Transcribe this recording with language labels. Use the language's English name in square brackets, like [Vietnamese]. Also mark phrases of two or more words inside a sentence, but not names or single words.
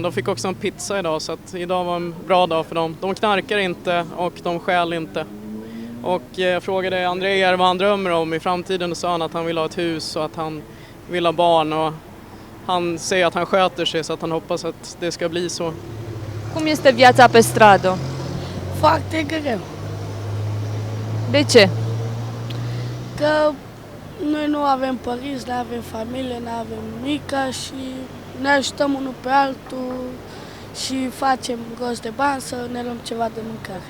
[Swedish] De fick också en pizza idag så att idag var en bra dag för dem. De knarkar inte och de stjäl inte. Och jag frågade André vad han drömmer om i framtiden och sa han att han vill ha ett hus och att han vill ha barn och han säger att han sköter sig så att han hoppas att det ska bli så. [Romanian] Cum este viața pe stradă? Foarte greu. De ce? Că noi nu avem părinți, nu avem familie, nu avem mica și ne ajutăm unul pe altul și facem rost de bani să ne luăm ceva de mâncare.